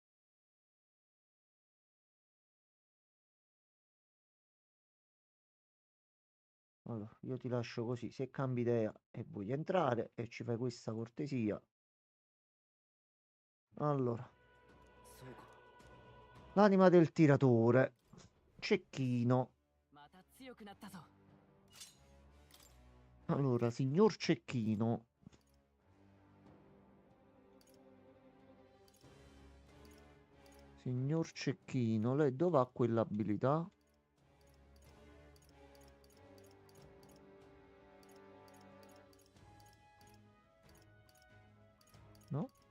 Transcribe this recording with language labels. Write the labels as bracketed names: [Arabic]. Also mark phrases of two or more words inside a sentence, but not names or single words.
[Italian] Allora, io ti lascio così, se cambi idea e vuoi entrare e ci fai questa cortesia. Allora, [Japanese] そうか。 [Italian] l'anima del tiratore. Cecchino. [Japanese] また強くなったぞ。 [Italian] Allora, signor Cecchino. Signor Cecchino, lei dove ha quell'abilità? No?